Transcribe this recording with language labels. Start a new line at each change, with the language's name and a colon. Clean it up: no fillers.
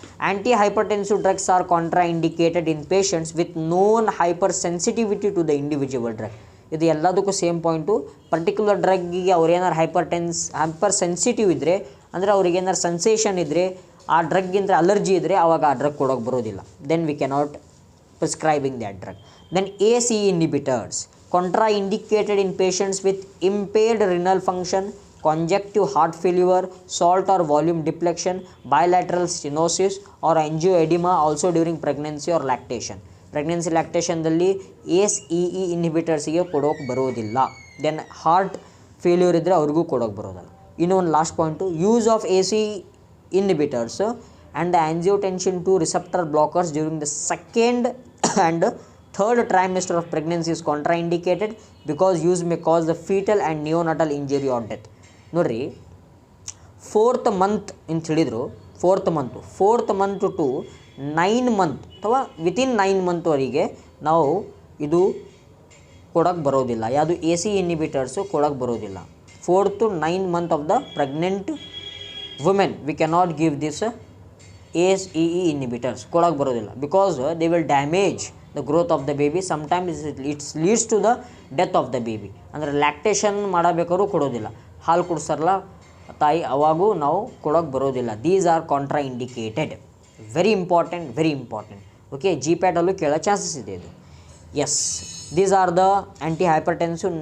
English: Antihypertensive drugs are contraindicated in patients with known hypersensitivity to the individual drug.
Kannada: ಇದು ಎಲ್ಲದಕ್ಕೂ same point. Particular ಡ್ರಗ್ಗಿಗೆ ಅವ್ರು ಏನಾರು hyper sensitive ಇದ್ದರೆ, ಅಂದರೆ ಅವ್ರಿಗೆ ಏನಾರು ಸೆನ್ಸೇಷನ್ ಇದ್ದರೆ, ಆ ಡ್ರಗ್ಗಿಂದ ಅಲರ್ಜಿ ಇದ್ದರೆ ಆವಾಗ ಆ ಡ್ರಗ್ ಕೊಡೋಕೆ ಬರೋದಿಲ್ಲ.
English: Then we cannot prescribing that drug. Then ACE inhibitors contraindicated in patients with impaired renal function, congestive heart failure, salt or volume depletion, bilateral stenosis or angioedema, also during pregnancy or lactation.
Kannada: Pregnancy ಲ್ಯಾಕ್ಟೇಷನ್ದಲ್ಲಿ ACE ಇನ್ಹಿಬಿಟರ್ಸಿಗೆ ಕೊಡೋಕೆ ಬರೋದಿಲ್ಲ. Then heart failure ಇದ್ದರೆ ಅವ್ರಿಗೂ ಕೊಡೋಕೆ ಬರೋದಿಲ್ಲ.
English: ಇನ್ನೊಂದು last point, use of ACE inhibitors and the angiotensin 2 receptor blockers during the 2nd and 3rd trimester of pregnancy is contraindicated because use may cause the fetal and neonatal injury or death.
Kannada: ನೋಡ್ರಿ, 4th month ಅಂತ ಹೇಳಿದ್ರು. 4th month to 9 month ಅಥವಾ within 9 ಮಂತ್ವರೆಗೆ ನಾವು ಇದು ಕೊಡೋಕ್ಕೆ ಬರೋದಿಲ್ಲ. ಯಾವುದು ACE ಇನ್ಹಿಬಿಟರ್ಸು ಕೊಡೋಕ್ಕೆ ಬರೋದಿಲ್ಲ.
English: 4th to 9 month of the pregnant women we cannot give this ACE inhibitors
Kannada: ಕೊಡೋಕ್ಕೆ ಬರೋದಿಲ್ಲ.
English: Because they will damage the growth of the baby. Sometimes it's leads to the death of the baby.
Kannada: ಅಂದರೆ lactation ಮಾಡಬೇಕಾದ್ರೂ ಕೊಡೋದಿಲ್ಲ. ಹಾಲು ಕುಡಿಸ್ತಾರಲ್ಲ ತಾಯಿ, ಅವಾಗೂ ನಾವು ಕೊಡೋಕ್ಕೆ ಬರೋದಿಲ್ಲ.
English: These are contraindicated. Very important. Okay, GPAT-ಅಲ್ಲೂ
Kannada: ಕೇಳೋ ಚಾನ್ಸಸ್ ಇದೆ ಇದು.
English: Yes, these are the antihypertensive.